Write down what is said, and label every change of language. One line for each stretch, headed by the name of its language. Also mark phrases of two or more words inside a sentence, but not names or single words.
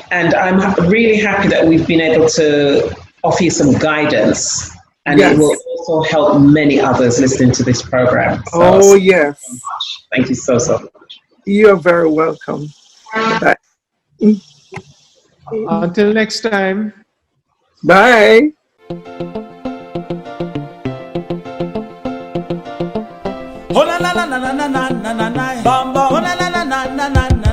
English: And I'm really happy that we've been able to offer you some guidance, and it will also help many others listening to this program. So, yes. Thank you so much. You're very welcome. Bye. Until next time. Bye. Oh na na na na na na na na na, bamba. Oh na na na na na na.